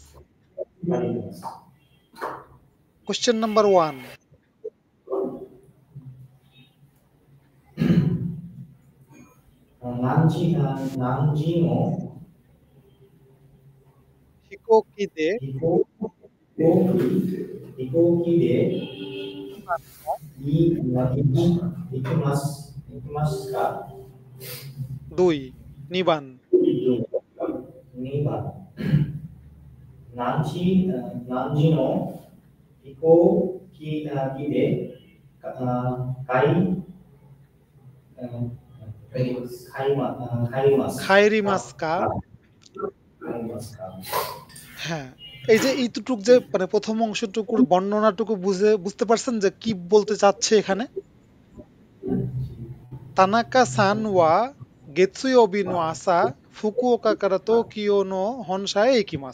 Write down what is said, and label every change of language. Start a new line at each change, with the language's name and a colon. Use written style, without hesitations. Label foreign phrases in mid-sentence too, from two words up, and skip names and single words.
English: question number 1,
Japanese: 何時の飛行機で飛行機で行きますか 2 2番 2番何時の飛行機で帰ります帰りますか帰りますか
Bangla: হ্যাঁ, এই যে এইটুক যে মানে প্রথম অংশটুকুর বর্ণনাটুকু বুঝতে পারছেন যে কি বলতে চাচ্ছে এখানে।
Japanese: 田中さん は 月曜日 の 朝 福岡 から 東京 の 本社 へ 行きます.